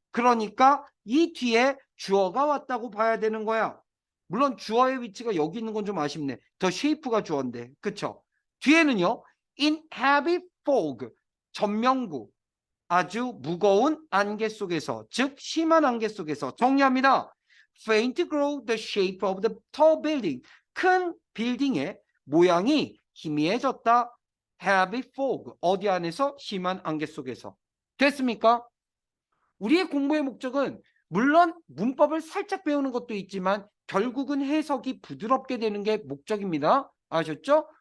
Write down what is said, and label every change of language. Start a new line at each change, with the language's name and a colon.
Korean: 그러니까 이 뒤에 주어가 왔다고 봐야 되는 거야. 물론 주어의 위치가 여기 있는 건 좀 아쉽네. 더 쉐이프가 주어인데. 그쵸? 뒤에는요.
English: in heavy fog.
Korean: 전명구. 아주 무거운 안개 속에서, 즉 심한 안개 속에서. 정리합니다.
English: faint grow the shape of the tall building.
Korean: 큰 빌딩의 모양이 희미해졌다.
English: heavy fog.
Korean: 어디 안에서? 심한 안개 속에서. 됐습니까? 우리의 공부의 목적은 물론 문법을 살짝 배우는 것도 있지만 결국은 해석이 부드럽게 되는 게 목적입니다. 아셨죠?